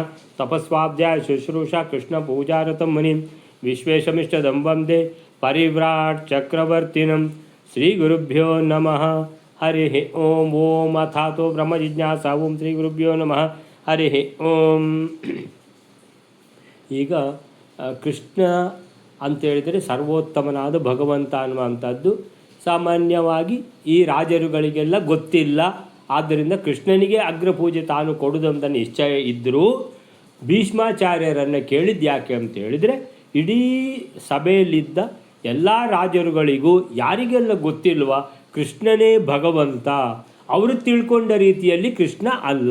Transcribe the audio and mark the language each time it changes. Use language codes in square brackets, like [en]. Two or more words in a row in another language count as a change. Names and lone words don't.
[sa] तपस्वाध्याय शुश्रूषा कृष्णपूजारतं मुनिं विश्वेशमिष्टदं वन्दे परिव्राट् चक्रवर्तिनं। श्रीगुरुभ्यो नमः। हरिः ओम ओम अथातो ब्रह्मजिज्ञासा ओम श्रीगुरुभ्यो नमः। हरिः ಓಂ. [kn] ಈಗ ಕೃಷ್ಣ ಅಂತೇಳಿದರೆ ಸರ್ವೋತ್ತಮನಾದ ಭಗವಂತ ಅನ್ನುವಂಥದ್ದು ಸಾಮಾನ್ಯವಾಗಿ ಈ ರಾಜರುಗಳಿಗೆಲ್ಲ ಗೊತ್ತಿಲ್ಲ. ಆದ್ದರಿಂದ ಕೃಷ್ಣನಿಗೆ ಅಗ್ರಪೂಜೆ ತಾನು ಕೊಡುವುದಂತ ನಿಶ್ಚಯ ಇದ್ದರೂ ಭೀಷ್ಮಾಚಾರ್ಯರನ್ನು ಕೇಳಿದ್ದು ಯಾಕೆ ಅಂತ ಹೇಳಿದರೆ, ಇಡೀ ಸಭೆಯಲ್ಲಿದ್ದ ಎಲ್ಲ ರಾಜರುಗಳಿಗೂ ಯಾರಿಗೆಲ್ಲ ಗೊತ್ತಿಲ್ವ ಕೃಷ್ಣನೇ ಭಗವಂತ, ಅವರು ತಿಳ್ಕೊಂಡ ರೀತಿಯಲ್ಲಿ ಕೃಷ್ಣ ಅಲ್ಲ.